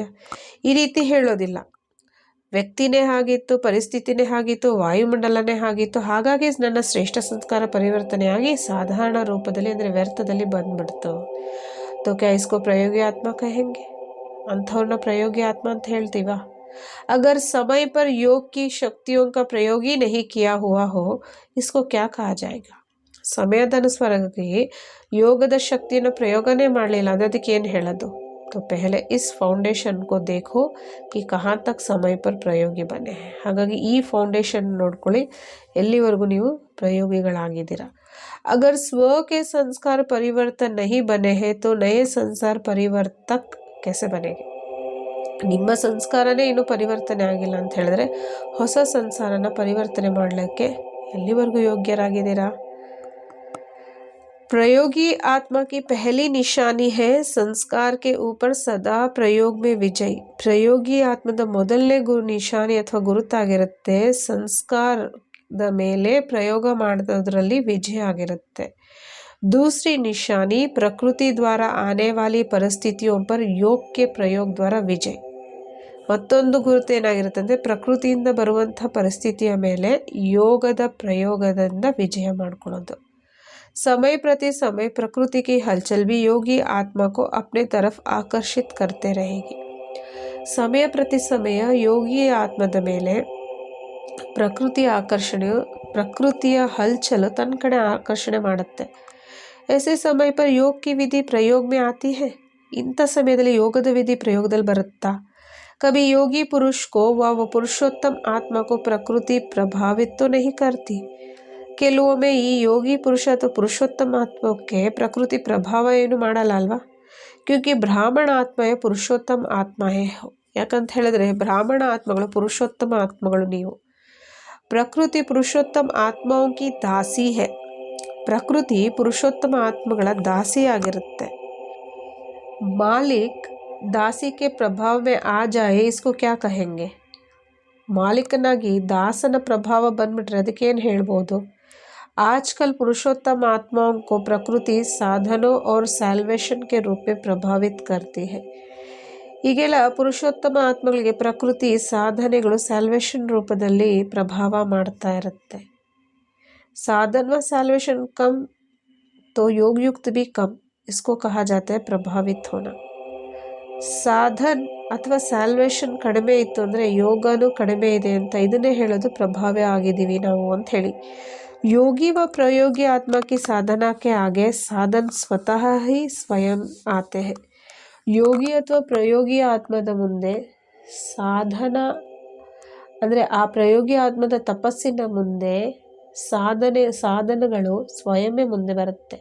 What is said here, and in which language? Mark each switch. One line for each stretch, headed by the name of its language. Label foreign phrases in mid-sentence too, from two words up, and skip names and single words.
Kannada: ಈ ರೀತಿ ಹೇಳೋದಿಲ್ಲ. ವ್ಯಕ್ತಿನೇ ಹಾಗಿತ್ತು, ಪರಿಸ್ಥಿತಿನೇ ಹಾಗಿತ್ತು, ವಾಯುಮಂಡಲನೇ ಹಾಗಿತ್ತು, ಹಾಗಾಗಿ ನನ್ನ ಶ್ರೇಷ್ಠ ಸಂಸ್ಕಾರ ಪರಿವರ್ತನೆಯಾಗಿ ಸಾಧಾರಣ ರೂಪದಲ್ಲಿ ಅಂದರೆ ವ್ಯರ್ಥದಲ್ಲಿ ಬಂದ್ಬಿಡ್ತು.
Hindi: तो क्या इसको प्रयोगी आत्मा कहेंगे?
Kannada: ಅಂಥವ್ರನ್ನ ಪ್ರಯೋಗಿ ಆತ್ಮ ಅಂತ ಹೇಳ್ತೀವ?
Hindi: अगर समय पर योग की शक्तियों का प्रयोग ही नहीं किया हुआ हो, इसको क्या कहा जाएगा?
Kannada: ಸಮಯದನುಸಾರವಾಗಿ ಯೋಗದ ಶಕ್ತಿಯನ್ನು ಪ್ರಯೋಗನೇ ಮಾಡಲಿಲ್ಲ ಅಂದರೆ ಅದಕ್ಕೆ ಏನು ಹೇಳೋದು?
Hindi: तो पहले इस फाउंडेशन को देखो कि कहाँ तक समय पर प्रयोगी बने.
Kannada: ಹಾಗಾಗಿ ಈ ಫೌಂಡೇಶನ್ ನೋಡ್ಕೊಳ್ಳಿ, ಎಲ್ಲಿವರೆಗೂ ನೀವು ಪ್ರಯೋಗಿಗಳಾಗಿದ್ದೀರಾ.
Hindi: अगर स्व के संस्कार परिवर्तन नहीं बने हैं तो नए संसार परिवर्तक कैसे बनेंगे?
Kannada: ನಿಮ್ಮ ಸಂಸ್ಕಾರನೇ ಇನ್ನೂ ಪರಿವರ್ತನೆ ಆಗಿಲ್ಲ ಅಂತ ಹೇಳಿದ್ರೆ ಹೊಸ ಸಂಸಾರನ ಪರಿವರ್ತನೆ ಮಾಡಲಿಕ್ಕೆ ಎಲ್ಲಿವರೆಗೂ ಯೋಗ್ಯರಾಗಿದ್ದೀರಾ?
Hindi: प्रयोगी आत्मा की पहली निशानी है संस्कार के ऊपर सदा प्रयोग में विजय.
Kannada: ಪ್ರಯೋಗಿ ಆತ್ಮದ ಮೊದಲನೇ ನಿಶಾನಿ ಅಥವಾ ಗುರುತಾಗಿರುತ್ತೆ ಸಂಸ್ಕಾರದ ಮೇಲೆ ಪ್ರಯೋಗ ಮಾಡೋದ್ರಲ್ಲಿ ವಿಜಯ ಆಗಿರುತ್ತೆ.
Hindi: दूसरी निशानी प्रकृति द्वारा आने वाली परिस्थितियों पर योग के प्रयोग द्वारा विजय.
Kannada: ಮತ್ತೊಂದು ಗುರುತು ಏನಾಗಿರುತ್ತೆ ಅಂದರೆ ಪ್ರಕೃತಿಯಿಂದ ಬರುವಂಥ ಪರಿಸ್ಥಿತಿಯ ಮೇಲೆ ಯೋಗದ ಪ್ರಯೋಗದಿಂದ ವಿಜಯ ಮಾಡ್ಕೊಳ್ಳೋದು.
Hindi: समय प्रति समय प्रकृति की हलचल भी योगी आत्मा को अपने तरफ आकर्षित करते रहेगी.
Kannada: ಸಮಯ ಪ್ರತಿ ಸಮಯ ಯೋಗಿ ಆತ್ಮದ ಮೇಲೆ ಪ್ರಕೃತಿಯ ಹಲ್ಚಲು ತನ್ನ ಕಡೆ ಆಕರ್ಷಣೆ ಮಾಡುತ್ತೆ.
Hindi: ऐसे समय पर योग की विधि प्रयोग में आती है.
Kannada: ಇಂಥ ಸಮಯದಲ್ಲಿ ಯೋಗದ ವಿಧಿ ಪ್ರಯೋಗದಲ್ಲಿ ಬರುತ್ತಾ.
Hindi: कभी योगी पुरुष को व पुरुषोत्तम आत्मा को प्रकृति प्रभावित तो नहीं करती.
Kannada: ಕೆಲವೊಮ್ಮೆ ಈ ಯೋಗಿ ಪುರುಷ ಅಥವಾ ಪುರುಷೋತ್ತಮ ಆತ್ಮಕ್ಕೆ ಪ್ರಕೃತಿ ಪ್ರಭಾವ ಏನು ಮಾಡಲ್ಲ ಅಲ್ವಾ.
Hindi: क्योंकि ब्राह्मण आत्माएं पुरुषोत्तम आत्माएं.
Kannada: ಯಾಕಂತ ಹೇಳಿದ್ರೆ ಬ್ರಾಹ್ಮಣ ಆತ್ಮಗಳು ಪುರುಷೋತ್ತಮ ಆತ್ಮಗಳು.
Hindi: ನೀವು प्रकृति पुरुषोत्तम ಆತ್ಮಾओं की दासी है.
Kannada: ಪ್ರಕೃತಿ ಪುರುಷೋತ್ತಮ ಆತ್ಮಗಳ ದಾಸಿಯಾಗಿರುತ್ತೆ.
Hindi: ಮಾಲಿಕ್ दासी के प्रभाव में आ जाए इसको क्या कहेंगे.
Kannada: ಮಾಲೀಕನಾಗಿ ದಾಸನ ಪ್ರಭಾವ ಬಂದ್ಬಿಟ್ರೆ ಅದಕ್ಕೇನು ಹೇಳ್ಬೋದು.
Hindi: आजकल पुरुषोत्तम आत्माओं को प्रकृति साधनों और सैल्वेशन के रूप में प्रभावित करती है.
Kannada: ಈಗೆಲ್ಲ ಪುರುಷೋತ್ತಮ ಆತ್ಮಗಳಿಗೆ ಪ್ರಕೃತಿ ಸಾಧನೆಗಳು ಸ್ಯಾಲ್ವೇಷನ್ ರೂಪದಲ್ಲಿ ಪ್ರಭಾವ ಮಾಡ್ತಾ ಇರುತ್ತೆ.
Hindi: साधन व सैल्वेशन कम तो योग युक्त भी कम. इसको कहा जाता है प्रभावित होना.
Kannada: ಸಾಧನ್ ಅಥವಾ ಸ್ಯಾಲ್ವೇಷನ್ ಕಡಿಮೆ ಇತ್ತು ಅಂದರೆ ಯೋಗನೂ ಕಡಿಮೆ ಇದೆ ಅಂತ ಇದನ್ನೇ ಹೇಳೋದು ಪ್ರಭಾವ ಆಗಿದ್ದೀವಿ ನಾವು ಅಂತ ಹೇಳಿ.
Hindi: योगी व प्रयोगी आत्मा की साधना के आगे साधन स्वतः ही स्वयं आते हैं.
Kannada: ಯೋಗಿ ಅಥವಾ ಪ್ರಯೋಗಿ ಆತ್ಮದ ಮುಂದೆ ಅಂದರೆ ಆ ಪ್ರಯೋಗಿ ಆತ್ಮದ ತಪಸ್ಸಿನ ಮುಂದೆ ಸಾಧನಗಳು ಸ್ವಯಂವೇ ಮುಂದೆ ಬರುತ್ತೆ.